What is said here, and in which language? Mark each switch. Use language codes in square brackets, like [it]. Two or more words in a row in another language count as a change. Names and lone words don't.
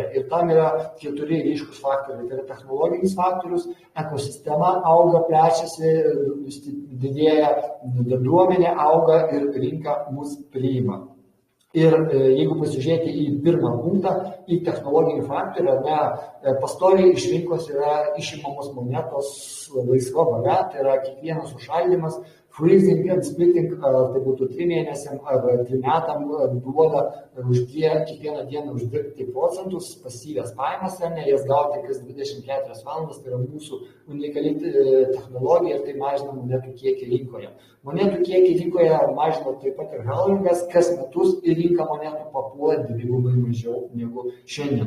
[lt] Ir tam yra 4 ryškus faktoriai. Tai yra technologinis faktorius, ekosistema auga, plečiasi, didėja, bendruomenė auga ir rinka mus priima. Ir jeigu pasižiūrėti į pirmą punktą, į technologinį faktorių, pastoviai iš rinkos yra išimamos monetos laisva valia, tai yra kiekvienas užšaldymas, [en] freezing and splitting, [lt] tai būtų 3 mėnesiam ar 3 metam duoda kiekvieną dieną uždirbti procentus, pasyvias pajamas, jas gauti kas 24 valandas, tai yra mūsų unikali technologija ir tai mažina monetų kiekį rinkoje. Monetų kiekį rinkoje mažina taip pat ir halvingas, kas metus į rinką monetų papuola dvigubai mažiau negu šiandien.